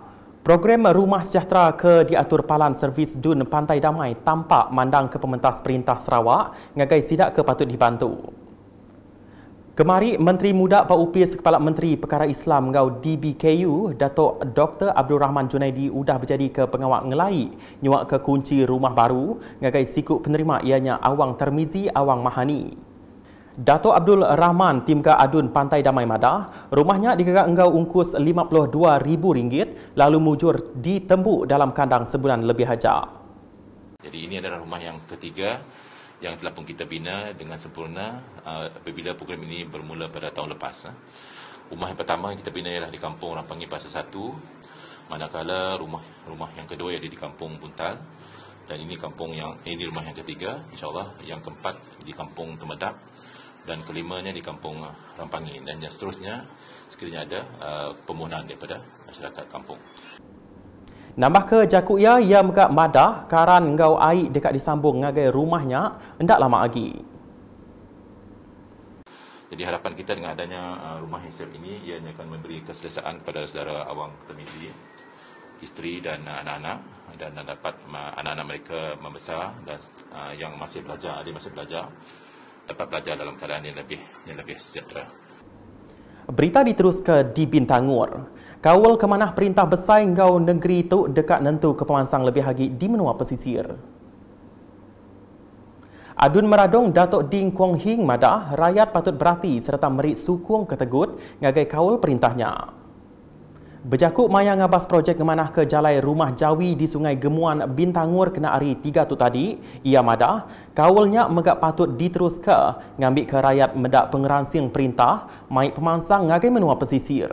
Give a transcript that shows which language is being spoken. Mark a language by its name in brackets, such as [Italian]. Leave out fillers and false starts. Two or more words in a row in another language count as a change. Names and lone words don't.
[Iban] Program Rumah Sejahtera ke diatur Palan Servis Dun Pantai Damai tampak mandang ke Pementas Perintah Sarawak ngagai sidak ke patut dibantu. Kemari Menteri Muda PUPS Kepala Menteri Perkara Islam ngau DBKU Datuk Dr. Abdul Rahman Junaidi udah berjadi ke pengawak ngelai nyuak ke kunci rumah baru ngagai sikut penerima ianya Awang Termizi Awang Mahani. Datuk Abdul Rahman Timka Adun Pantai Damai Madah, rumahnya dikegak enggau ungkus RM52,000 lalu mujur ditembuk dalam kandang sebulan lebih haja. [Malay] Jadi ini adalah rumah yang ketiga yang telah pun kita bina dengan sempurna apabila program ini bermula pada tahun lepas. Rumah yang pertama yang kita bina ialah di Kampung Rampangi Pasar 1, manakala rumah yang kedua ada di Kampung Buntal, dan ini rumah yang ketiga, insyaAllah yang keempat di Kampung Temedap, dan kelimanya di Kampung Rampangi, dan yang seterusnya sekiranya ada permohonan daripada masyarakat kampung. [Iban] Nambah ke Jakuya ia megak madah karan ngau air dekat disambung ngagai rumahnya hendak lama lagi. [Malay] Jadi harapan kita dengan adanya rumah hisap ini ianya akan memberi keselesaan kepada saudara Awang Termizi, isteri dan anak-anak, dan dapat anak-anak mereka membesar dan yang masih belajar, dapat belajar dalam keadaan yang lebih sejahtera. Berita diteruskan di Bintangor. [Iban] Kawal kemanah perintah besar ngau negeri tu dekat nentu ke pemansang lebih lagi di menua pesisir. Adun meradong Datuk Ding Kuang Hing madah rakyat patut berhati serta merit sukung ketegut ngagai kawal perintahnya. Berjakuk maya ngabas projek kemanah ke jalai rumah Jawi di Sungai Gemuan Bintangor kena hari 3 tu tadi, ia madah kawalnya megak patut diterus ke ngambil ke rakyat medak pengeransing perintah mai pemansang ngagai menua pesisir.